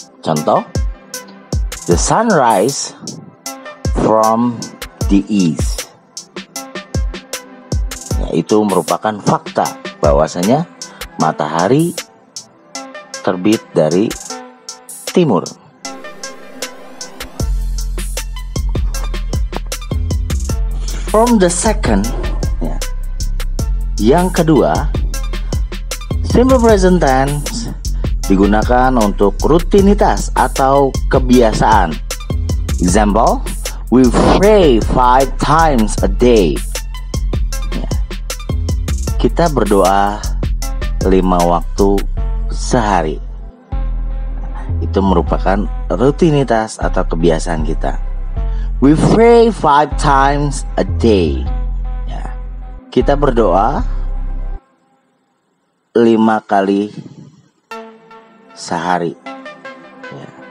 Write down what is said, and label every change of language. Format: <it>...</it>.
<id>Contoh,</id> <en>the sunrise from the east.</en> <id>Ya, itu merupakan fakta bahwasanya matahari terbit dari timur.</id> <en>From the second,</en> <id>ya. Yang kedua, simple present tense digunakan untuk rutinitas atau kebiasaan.</id> <en>Example, we pray 5 times a day.</en> <id>Ya. Kita berdoa 5 waktu sehari. Itu merupakan rutinitas atau kebiasaan kita.</id> <en>We pray 5 times a day.</en> <id>Ya. Kita berdoa 5 kali sehari. Ya.</id>